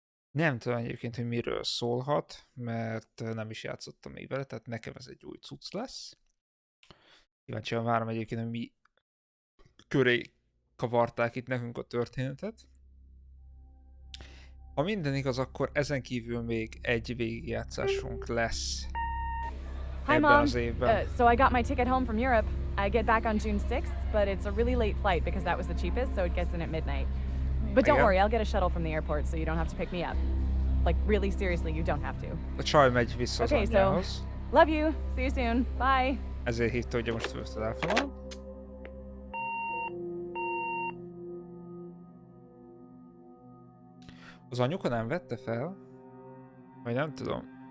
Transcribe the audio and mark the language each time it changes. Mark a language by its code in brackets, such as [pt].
[hu] Nem tudom egyébként, hogy miről szólhat, mert nem is játszottam még vele, tehát nekem ez egy új cucc lesz. Kíváncsian várom egyébként, hogy mi köré kavarták itt nekünk a történetet. Ha minden igaz, akkor ezen kívül még egy végigjátszásunk lesz ebben az évben. [en] So I got my ticket home from Europe. I get back on June 6th, but it's a really late flight because that was the cheapest, so it gets in at midnight. But don't worry, I'll get a shuttle from the airport, so you don't have to pick me up. Like, really seriously, you don't have to. [hu] A csaj megy vissza az anyjához. [en] Love you. See you soon. Bye. [hu] Ezért hívta, hogy most föl telefonon. Az anyuka nem vette fel? Vagy nem tudom.